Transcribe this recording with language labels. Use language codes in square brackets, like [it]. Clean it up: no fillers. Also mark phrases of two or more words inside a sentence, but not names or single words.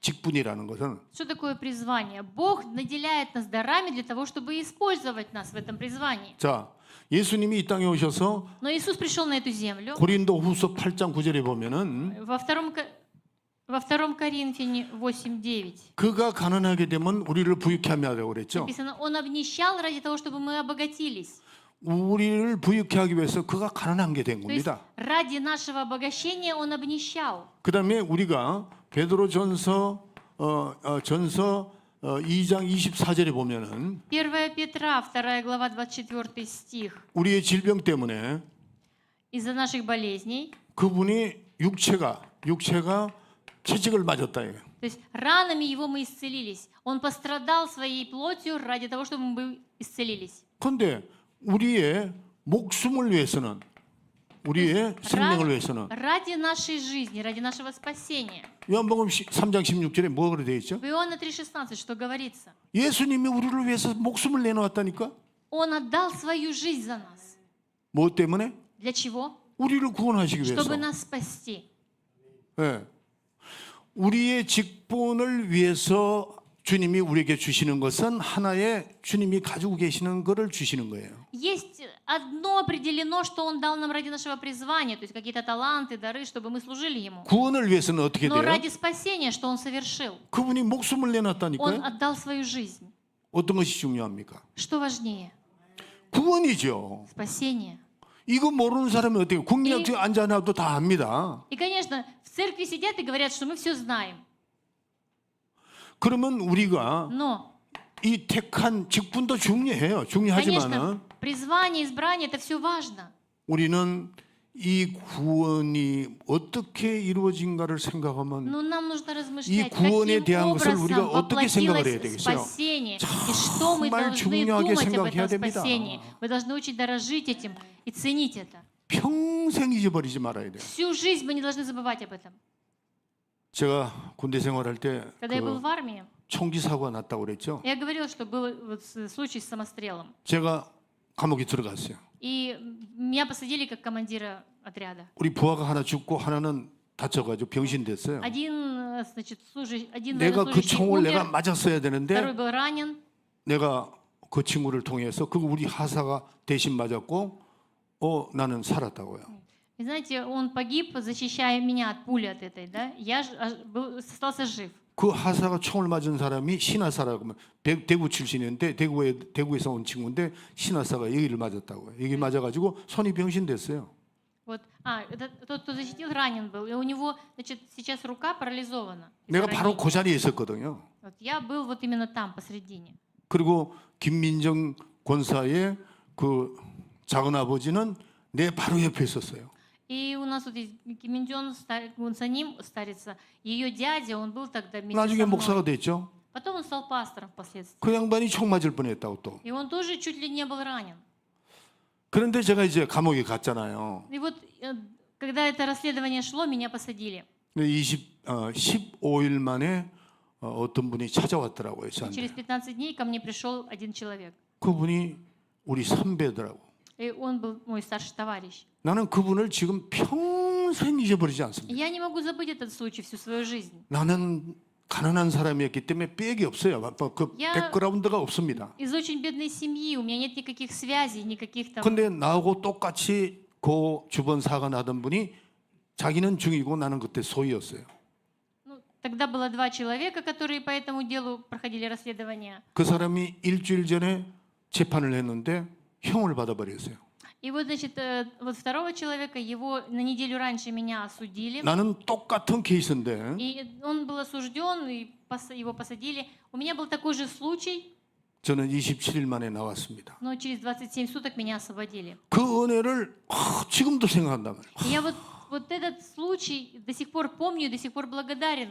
[ko] 직분이라는 것은 [ru] Что такое призвание? Бог наделяет нас дарами для того, чтобы использовать нас в этом призвании. [ko] 자, 예수님이 이 땅에 오셔서 [ru] Но Иисус пришел на эту землю. [ko] 고린도후서 8장 9절에 보면은 [ru] Во втором Коринфяне 8:9 [ko] 그가 가난하게 되면 우리를 부유케 하려고 그랬죠. [ru] написано: Он обнищал ради того, чтобы мы обогатились. [ko] 우리를 부유케 하기 위해서 그가 가난한 게 된 [ru] То есть [ko] 겁니다. [ru] ради нашего обогащения Он обнищал. [ko] 그다음에 우리가 베드로전서 2장 24절에 보면은 [ru] 1 Петра, 2 глава, 24 стих. [ko] 우리의 질병 때문에 [ru] Из-за наших болезней, [ko] 그분이 육체가 채찍을 맞았다. 이거예요. [ru] то есть ранами Его мы исцелились. Он пострадал своей плотью ради того, чтобы мы исцелились. [ko] 그런데 우리의 목숨을 위해서는 우리의 생명을 위해서는 [ru] Ради нашей жизни, ради нашего спасения. [ko] 요한복음 3장 16절에 뭐가 되어 있죠? [ru] В Иоанна 3,16 что говорится? [ko] 예수님이 우리를 위해서 목숨을 내놓았다니까? [ru] Он отдал свою жизнь за нас. [ko] 뭐 때문에? [ru] Для чего? [ko] 우리를 구원하시기 위해서. [ru] Чтобы нас спасти. [ko] 예. 우리의 직분을 위해서 주님이 우리에게 주시는 것은 하나의 주님이 가지고 계시는 것을 주시는 거예요. [ru] Есть одно определено, что Он дал нам ради нашего призвания, то есть какие-то таланты, дары, чтобы мы служили Ему. [ko] 구원을 위해서는 어떻게 [ru] Но [ko] 돼요? [ru] ради спасения, что Он совершил, [ko] 그분이 목숨을 [ru] Он [ko] 내놨다니까요. [ru] отдал свою жизнь. [ko] 어떤 것이 중요합니까? [ru] Что важнее? [ko] 구원이죠. [ru] Спасение. [ko] 이거 모르는 사람이 어떻게 국민학교 앉아놔도 다 압니다. [ru] И, конечно, в церкви сидят и говорят, что мы все знаем. [ko] 그러면 우리가 [ru] Но, [ko] 이 택한 직분도 중요해요. [ru] конечно, [ko] 중요하지만은 [ru] призвание, избрание – это все важно. [ko] 우리는 이 구원이 어떻게 이루어진가를 생각하면 [ru] Но нам нужно [ko] 이 [ru] размышлять, [ko] 구원에 [ru] каким [ko] 대한 것을 우리가 [ru] образом [ko] 어떻게 생각을 해야 [ru] воплотилось [ko] 되겠어요? [ru] спасение, и что мы [ko] 정말 [ru] должны [ko] 중요하게 [ru] думать об [ko] 생각해야 [ru] этом [ko] 됩니다. [ru] спасении. Мы должны учить дорожить этим и ценить это. [ko] 평생 잊어버리지 말아야 돼요. [ru] Всю жизнь мы не должны забывать об этом. [ko] 제가 군대 생활할 때 [ru] Когда я был в армии, [ko] 총기 사고가 났다고 그랬죠. [ru] я говорила, что был вот случай с самострелом. [ko] 제가 감옥에 들어갔어요. [ru] И меня посадили как командира отряда. [ko] 우리 부하가 하나 죽고 하나는 다쳐가지고 병신 됐어요. [ru] Один, значит, один [ko] 내가 그 [ru] военнослужащий [ko] 총을 내가 [ru] умер, [ko] 맞았어야 [ru] второй [ko] 되는데 [ru] был ранен. [ko] 내가 그 친구를 통해서 그 우리 하사가 대신 맞았고 나는 살았다고요. [ru] И знаете, он погиб, защищая меня от пули от этой, да? Я остался жив. [ko] 그 하사가 총을 맞은 사람이 신하사라고 대구 출신인데 대구에서 온 친구인데 신하사가 여기를 맞았다고요. 여기 맞아가지고 손이 병신됐어요. [ru] Вот, тот, кто защитил, ранен был, и у него, значит, сейчас рука парализована. [ko] 내가 바로 그 자리에 있었거든요. [ru] Вот, я был вот именно там, посредине. [ko] 그리고 김민정 권사의 그 작은 아버지는 내 바로 옆에 있었어요. [ru] И у нас вот Ким Ин Чон, Гунсаним, старица, ее дядя, он был тогда вместе [ko] 나중에 [ru] со мной. [ko] 목사가 됐죠. [ru] Потом он стал пастором впоследствии. [ko] 그 양반이 총 맞을 뻔했다고 또. [ru] И он тоже чуть ли не был ранен. [ko] 그런데 제가 이제 감옥에 갔잖아요. [ru] И вот, когда это расследование шло, меня посадили. [ko] 15일 만에 어떤 분이 찾아왔더라고요. [ru] И [ko] 저한테. [ru] через 15 дней ко мне пришел один человек. [ko] 그분이 우리 선배더라고. [ru] И он был мой старший товарищ. [ko] 나는 그분을 지금 평생 잊어버리지 [ru] И [ko] 않습니다. [ru] я не могу забыть этот случай всю свою жизнь. [ko] 나는 가난한 사람이었기 때문에 백이 없어요. 그 백그라운드가 없습니다. [ru] Из очень бедной семьи, у меня нет никаких связей, никаких там... [ko] 근데 나하고 똑같이 그 주변 사가 나던 분이 자기는 중이고 나는 그때 소위였어요. [ru] Ну, тогда было два человека, которые по этому делу проходили расследование. [ko] 그 사람이 일주일 전에 재판을 했는데 형을 받아버렸어요. [ru] И вот, значит, вот второго человека, его на неделю раньше меня осудили. [ko] 나는 똑같은 케이스인데 [ru] И он был осужден, и его посадили. У меня был такой же случай, [ko] 저는 27일 만에 나왔습니다. [ru] но через 27 суток меня освободили. [ko] 그 은혜를 지금도 생각한단 말이에요. [ru] И я вот этот случай до сих пор помню, до сих пор благодарен.